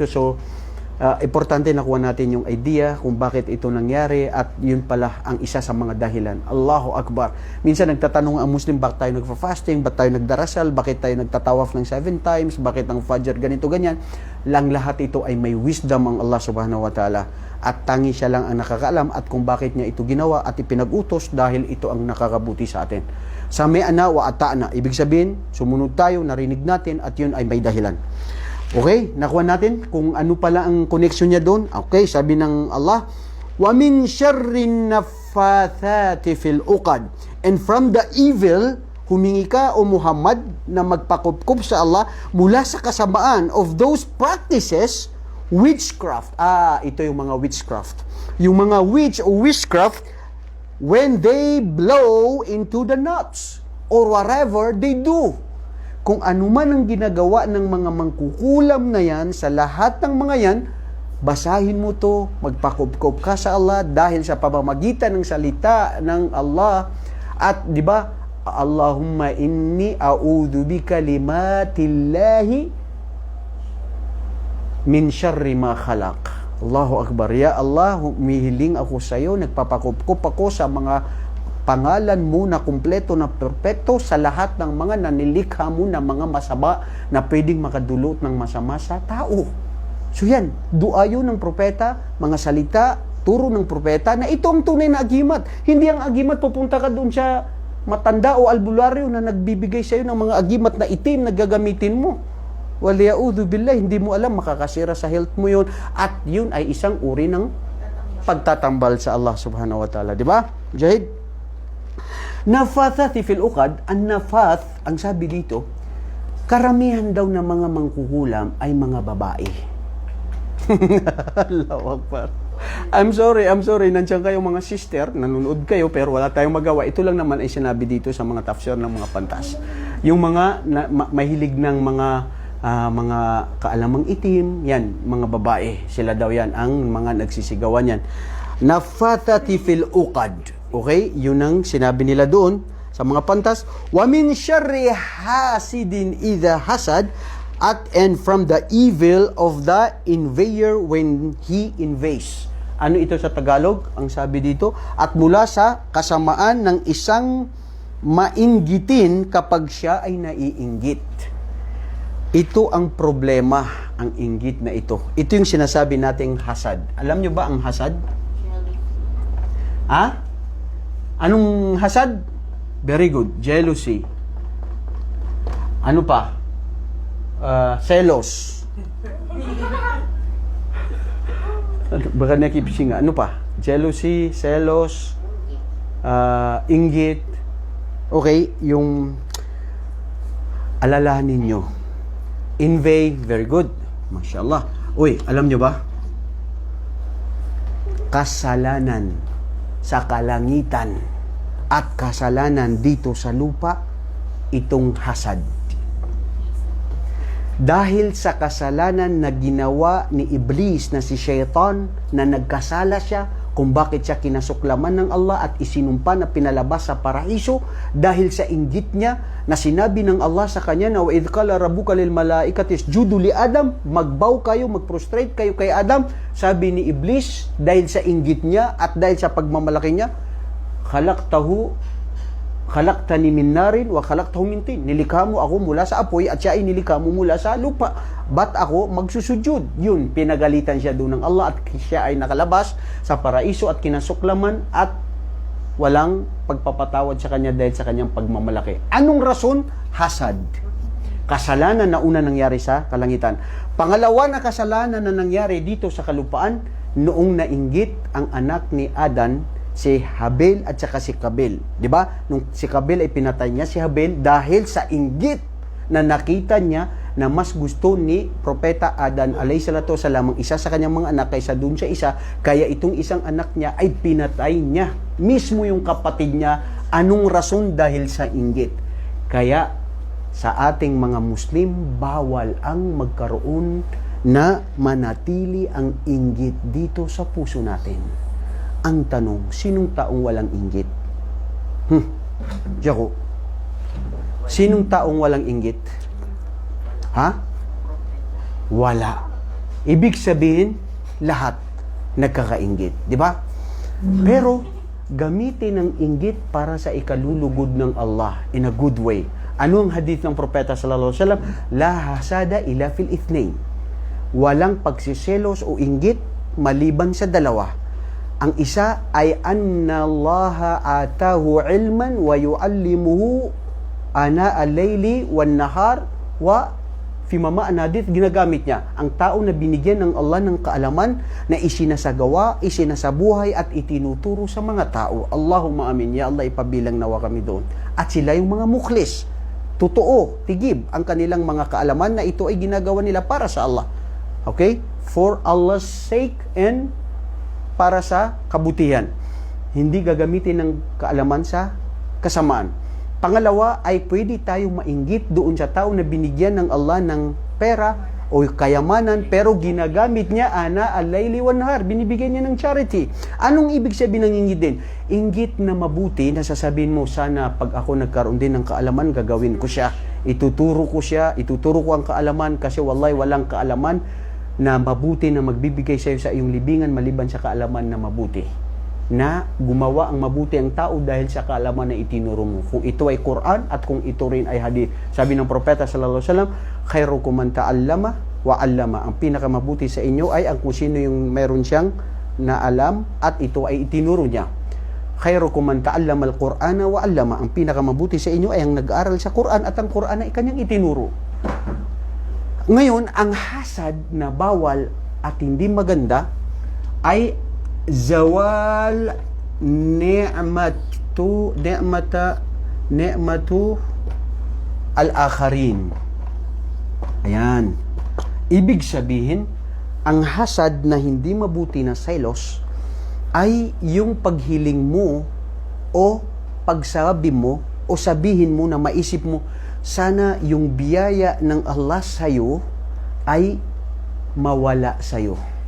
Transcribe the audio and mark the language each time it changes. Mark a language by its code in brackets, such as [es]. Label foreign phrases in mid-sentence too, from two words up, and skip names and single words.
[tl] So, importante nakuha natin yung idea kung bakit ito nangyari at yun pala ang isa sa mga dahilan. [ar] الله أكبر. [tl] Minsan nagtatanong ang Muslim, bakit tayo nagfa-fasting, bakit tayo nagdarasal, bakit tayo nagtatawaf ng 7 times, bakit ang Fajr ganito, ganyan. Lang lahat ito ay may wisdom ang Allah [ar] سبحانه وتعالى. [tl] At tangi siya lang ang nakakaalam at kung bakit niya ito ginawa at ipinag-utos dahil ito ang nakakabuti sa atin. [ar] سمعنا وأطعنا. [tl] Ibig sabihin, sumunod tayo, narinig natin at yun ay may dahilan. Okay, nakuha natin kung ano pala ang connection niya doon. Okay, sabi ng Allah, [ar] ومن شر النفاثات في العقد. [en] And from the evil, [tl] humingi ka o Muhammad na magpakupkup sa Allah mula sa kasamaan [en] of those practices, witchcraft. [tl] Ito yung mga witchcraft. Yung mga [en] witch o witchcraft, when they blow into the nuts or whatever they do. [tl] Kung ano man ang ginagawa ng mga mangkukulam na yan, sa lahat ng mga yan, basahin mo to, magpakupkup ka sa Allah dahil sa pamamagitan ng salita ng Allah. At di ba, [ar] اللهم إني أعوذ بكلمات الله من شر ما خلق. الله أكبر. يا الله, [tl] humihiling ako sa iyo, nagpapakupkup ako sa mga pangalan mo na kumpleto na perpekto sa lahat ng mga nanilikha mo na mga masama na pwedeng makadulot ng masama sa tao. So yan, dua yun ng propeta, mga salita, turo ng propeta na ito ang tunay na agimat. Hindi ang agimat pupunta ka doon sa matanda o albularyo na nagbibigay sa iyo ng mga agimat na itim na gagamitin mo. [ar] والعياذ بالله, [tl] hindi mo alam, makakasira sa health mo yun. At yun ay isang uri ng pagtatambal sa Allah [ar] سبحانه وتعالى. [tl] Di ba? Jahid? [ar] النفاثات في العقد, [tl] ang nafath, ang sabi dito, karamihan daw ng mga mangkukulam ay mga babae. [ar] الله أكبر. [en] I'm sorry, [tl] nandiyan kayo mga sister, nanonood kayo, pero wala tayong magawa. Ito lang naman ay sinabi dito sa mga tafsir ng mga pantas. Yung mga mahilig ng mga kaalamang itim, yan, mga babae. Sila daw yan, ang mga nagsisigawan yan. [ar] النفاثات في العقد. Okay? [tl] Yun ang sinabi nila doon sa mga pantas. [ar] ومن شر حاسد إذا حسد, [en] and from the evil of the invader when he invades. [tl] Ano ito sa Tagalog? Ang sabi dito, at mula sa kasamaan ng isang mainggitin kapag siya ay naiinggit. Ito ang problema, ang inggit na ito. Ito yung sinasabi nating hasad. Alam nyo ba ang hasad? Ha? Anong hasad? [en] Very good. Jealousy. [tl] Ano pa? Selos. Baka nakipisinga. Ano pa? Jealousy, selos, inggit. Okay, yung alalahanin nyo. [en] Envy, very good. Mashallah. [tl] Uy, alam nyo ba? Kasalanan sa kalangitan at kasalanan dito sa lupa, itong hasad. Dahil sa kasalanan na ginawa ni Iblis na si Shaitan, na nagkasala siya kung bakit siya kinasuklaman ng Allah at isinumpa na pinalabas sa paraiso, dahil sa inggit niya na sinabi ng Allah sa kanya na [ar] وإذ قال ربك للملائكة اسجدوا لآدم, [tl] magbow kayo, magprostrate kayo kay Adam. Sabi ni Iblis, dahil sa inggit niya at dahil sa pagmamalaki niya, [ar] خلقتني من نار وخلقته من طين. [tl] Nilikha mo ako mula sa apoy at siya ay nilikha mo mula sa lupa. Ba't ako magsusujud? Yun, pinagalitan siya doon ng Allah at siya ay nakalabas sa paraiso at kinasuklaman at walang pagpapatawad sa kanya dahil sa kanyang pagmamalaki. Anong rason? Hasad. Kasalanan na una nangyari sa kalangitan. Pangalawa na kasalanan na nangyari dito sa kalupaan, noong nainggit ang anak ni Adan, si Habil at saka si Kabil. Di ba? Nung si Kabil ay pinatay niya si Habil dahil sa inggit na nakita niya na mas gusto ni Propeta Adan [ar] عليه الصلاة والسلام [tl] ang isa sa kanyang mga anak kaysa dun sa isa, kaya itong isang anak niya ay pinatay niya. Mismo yung kapatid niya, anong rason? Dahil sa inggit. Kaya sa ating mga Muslim, bawal ang magkaroon na manatili ang inggit dito sa puso natin. Ang tanong, sinong taong walang inggit? Jako, sinong taong walang inggit? Ha? Wala. Ibig sabihin, lahat nagkakainggit. Di ba? Pero, gamitin ang inggit para sa ikalulugod ng Allah [en] in a good way. [tl] Ano ang hadith ng propeta [ar] صلى الله عليه وسلم? لا حسد إلا في اثنتين. [tl] Walang pagsiselos o inggit maliban sa dalawa. Ang isa ay [ar] أن الله آتاه علما ويعلمه آناء الليل والنهار وفي معنى حديث [tl] ginagamit niya ang tao na binigyan ng Allah ng kaalaman na isinasagawa, isinasabuhay at itinuturo sa mga tao. [ar] اللهم آمين. [tl] Ya Allah, ipabilang nawa kami doon. At sila yung mga mukhlis. Totoo, tigib ang kanilang mga kaalaman na ito ay ginagawa nila para sa Allah. [en] Okay? For Allah's sake and [tl] para sa kabutihan. Hindi gagamitin ng kaalaman sa kasamaan. Pangalawa ay pwede tayong mainggit doon sa tao na binigyan ng Allah ng pera o kayamanan pero ginagamit niya [ar] آناء الليل والنهار, [tl] binibigyan niya ng charity. Anong ibig sabihin ng inggit din? Inggit na mabuti na sasabihin mo, sana pag ako nagkaroon din ng kaalaman, gagawin ko siya. Ituturo ko ang kaalaman kasi wallahi walang kaalaman na mabuti na magbibigay sa iyo sa iyong libingan maliban sa kaalaman na mabuti. Na gumawa ang mabuti ang tao dahil sa kaalaman na itinuro mo. Kung ito ay Quran at kung ito rin ay hadith. Sabi ng propeta [ar] صلى الله عليه وسلم, خيركم من تعلم وعلم. [tl] Ang pinakamabuti sa inyo ay ang kung sino yung meron siyang naalam at ito ay itinuro niya. [ar] خيركم من تعلم القرآن وعلمه. [tl] Ang pinakamabuti sa inyo ay ang nag-aaral sa Quran at ang Quran ay kanyang itinuro. Ngayon, ang hasad na bawal at hindi maganda ay [ar] زوال نعمة الآخرين. [tl] Ayan. Ibig sabihin, ang hasad na hindi mabuti na selos ay yung paghiling mo o pagsabi mo o sabihin mo na maisip mo, sana yung biyaya ng Allah sa'yo ay mawala sa'yo.